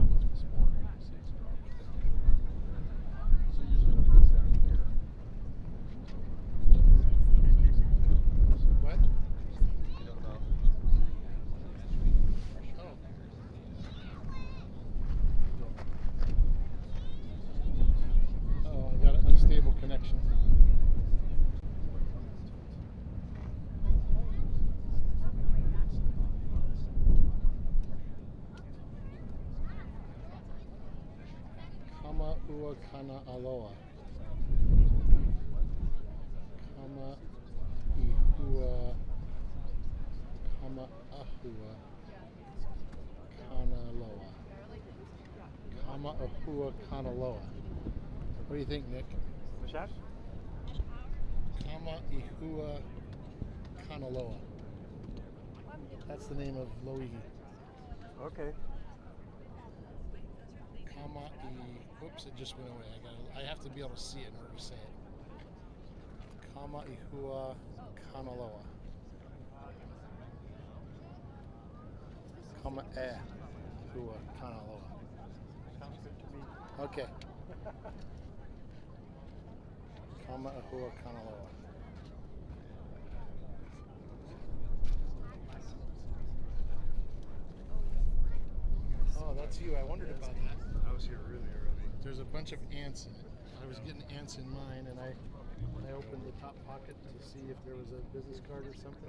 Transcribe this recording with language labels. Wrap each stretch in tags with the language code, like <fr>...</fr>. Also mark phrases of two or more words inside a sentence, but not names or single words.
<en>What? Oh, I got an unstable connection. Halemaʻumaʻu. Halemaʻumaʻu. What do you think, Nick? What's that? Halemaʻumaʻu. That's the name of Loihi. Okay. Oops, it just went away. I have to be able to see it in order to say it. Halemaʻumaʻu. Halemaʻumaʻu. Sounds good to me. Okay. Halemaʻumaʻu. Oh, that's you. I wondered about that. I was here really early. There's a bunch of ants in it. I was getting ants in mine, and I opened the top pocket to see if there was a business card or something.</en>